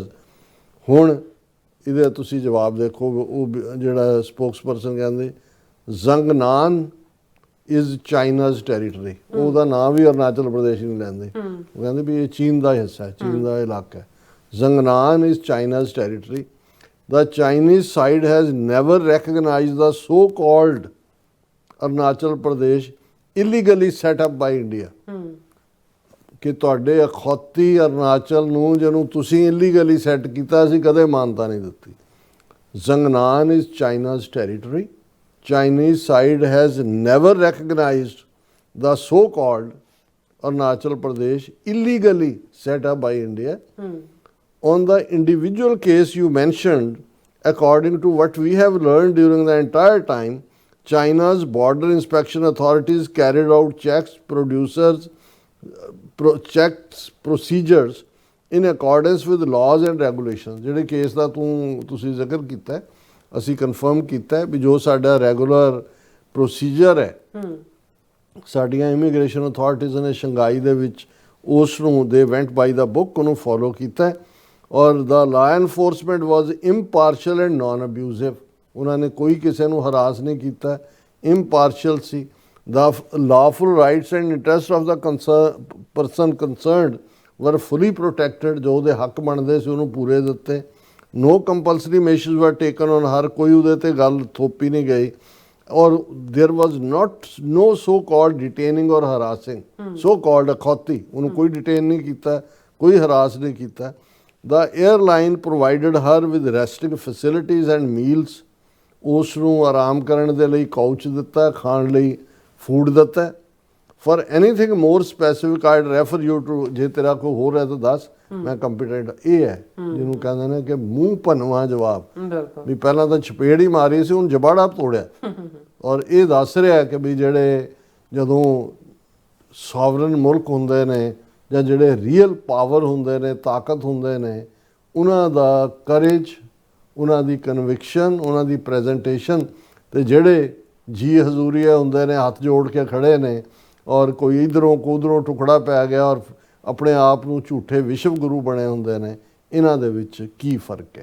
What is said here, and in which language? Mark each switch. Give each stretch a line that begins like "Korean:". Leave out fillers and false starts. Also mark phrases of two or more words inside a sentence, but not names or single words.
Punjabi: ਹੁਣ ਇਹਦੇ ਤੁਸੀਂ ਜਵਾਬ ਦੇਖੋ। ਉਹ ਜਿਹੜਾ ਸਪੋਕਸਪਰਸਨ ਕਹਿੰਦੇ
English: Zangnan is China's territory.
Punjabi: ਉਹਦਾ ਨਾਂ ਵੀ ਅਰੁਣਾਚਲ ਪ੍ਰਦੇਸ਼ ਨਹੀਂ ਲੈਂਦੇ, ਉਹ ਕਹਿੰਦੇ ਵੀ ਇਹ ਚੀਨ ਦਾ ਹਿੱਸਾ ਹੈ, ਚੀਨ ਦਾ ਇਲਾਕਾ ਹੈ।
English: Zangnan is China's territory. The Chinese side has never recognized the so-called Arunachal Pradesh illegally set up by India।
Punjabi: ਕਿ ਤੁਹਾਡੇ ਅਖੌਤੀ ਅਰੁਣਾਚਲ ਨੂੰ ਜਿਹਨੂੰ ਤੁਸੀਂ ਇਲੀਗਲੀ ਸੈੱਟ ਕੀਤਾ ਸੀ ਕਦੇ ਮਾਨਤਾ ਨਹੀਂ ਦਿੱਤੀ।
English: Zangnan is China's territory. Chinese side has never recognized the so-called Arunachal Pradesh illegally set up by India। On the individual case you mentioned, according to what we have learned during the entire time, China's border inspection authorities carried out procedures in accordance with laws and regulations।
Punjabi: ਜਿਹੜੇ ਕੇਸ ਦਾ ਤੁਸੀਂ ਜ਼ਿਕਰ ਕੀਤਾ ਅਸੀਂ ਕਨਫਰਮ ਕੀਤਾ ਵੀ ਜੋ ਸਾਡਾ
English: regular procedure
Punjabi: ਹੈ ਸਾਡੀਆਂ
English: immigration authorities
Punjabi: ਨੇ ਸ਼ੰਘਾਈ ਦੇ ਵਿੱਚ ਉਸ ਨੂੰ
English: they went by the book
Punjabi: ਉਹਨੂੰ ਫੋਲੋ ਕੀਤਾ ਔਰ
English: the law enforcement was impartial and non abusive.
Punjabi: ਉਹਨਾਂ ਨੇ ਕੋਈ ਕਿਸੇ ਨੂੰ ਹਰਾਸ ਨਹੀਂ ਕੀਤਾ, impartial ਸੀ।
English: The lawful rights and interests of the person concerned were fully protected,
Punjabi: ਜੋ ਉਹਦੇ ਹੱਕ ਬਣਦੇ ਸੀ ਉਹਨੂੰ ਪੂਰੇ ਦਿੱਤੇ।
English: No compulsory measures were taken on her,
Punjabi: ਕੋਈ ਉਹਦੇ ਤੇ ਗੱਲ ਥੋਪੀ ਨਹੀਂ ਗਈ। ਔਰ
English: there was no so called detaining or harassing, so called
Punjabi: ਅਖੌਤੀ, ਉਹਨੂੰ ਕੋਈ detain ਨਹੀਂ ਕੀਤਾ, ਕੋਈ harass ਨਹੀਂ ਕੀਤਾ।
English: The airline provided her with resting facilities and meals,
Punjabi: ਉਸ ਨੂੰ ਆਰਾਮ ਕਰਨ ਦੇ ਲਈ ਕਾਊਚ ਦਿੱਤਾ, ਖਾਣ ਲਈ ਫੂਡ ਦਿੱਤਾ।
English: For anything more specific I'd refer you to,
Punjabi: ਜੇ ਤੇਰਾ ਕੋਈ ਹੋਰ ਹੈ ਤਾਂ ਦੱਸ, ਮੈਂ ਕੰਪੀਟੈਂਟ। ਇਹ ਹੈ ਜਿਹਨੂੰ ਕਹਿੰਦੇ ਨੇ ਕਿ ਮੂੰਹ ਭਨਵਾ ਜਵਾਬ, ਬਿਲਕੁਲ ਵੀ ਪਹਿਲਾਂ ਤਾਂ ਚਪੇੜ ਹੀ ਮਾਰੀ ਸੀ, ਹੁਣ ਜਬਾੜਾ ਤੋੜਿਆ। ਔਰ ਇਹ ਦੱਸ ਰਿਹਾ ਕਿ ਵੀ ਜਿਹੜੇ ਜਦੋਂ ਸੋਵਰਨ ਮੁਲਕ ਹੁੰਦੇ ਨੇ ਜਾਂ ਜਿਹੜੇ
English: real power
Punjabi: ਹੁੰਦੇ ਨੇ, ਤਾਕਤ ਹੁੰਦੇ ਨੇ, ਉਹਨਾਂ ਦਾ ਕਰੇਜ, ਉਹਨਾਂ ਦੀ ਕਨਵਿਕਸ਼ਨ, ਉਹਨਾਂ ਦੀ ਪ੍ਰੈਜੈਂਟੇਸ਼ਨ, ਤੇ ਜਿਹੜੇ ਜੀ ਹਜ਼ੂਰੀਆ ਹੁੰਦੇ ਨੇ ਹੱਥ ਜੋੜ ਕੇ ਖੜੇ ਨੇ, ਔਰ ਕੋਈ ਇਧਰੋਂ ਉਧਰੋਂ ਟੁਕੜਾ ਪੈ ਗਿਆ ਔਰ ਆਪਣੇ ਆਪ ਨੂੰ ਝੂਠੇ ਵਿਸ਼ਵ ਗੁਰੂ ਬਣੇ ਹੁੰਦੇ ਨੇ, ਇਹਨਾਂ ਦੇ ਵਿੱਚ ਕੀ ਫਰਕ ਹੈ।